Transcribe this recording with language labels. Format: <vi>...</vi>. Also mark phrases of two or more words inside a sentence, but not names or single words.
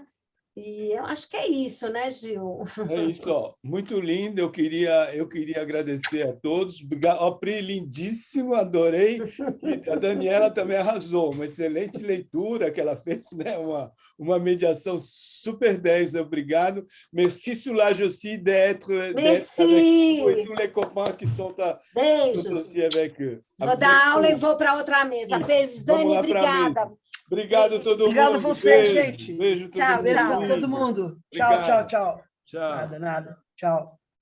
<pt>E eu acho que é isso, né, Gil? É isso, ó. Muito lindo. Eu queria agradecer a todos. Obrigado. Ó, Pri, lindíssimo, adorei. E a Daniela também arrasou. Uma excelente leitura que ela fez, né? Uma mediação super 10. Obrigado.</pt> <fr>Merci sur la joie d'être avec vous et tous les copains qui sont</fr> <pt>Beijos.</pt> <fr>avec eux.</fr> <pt>Vou dar aula e vou para outra mesa. Beijos, Dani. Obrigada. Obrigado todo mundo. Obrigado a você, gente. Beijo Tchau, Beijo tchau. para todo mundo. Obrigado. Tchau. Tchau. Nada. Tchau.</pt>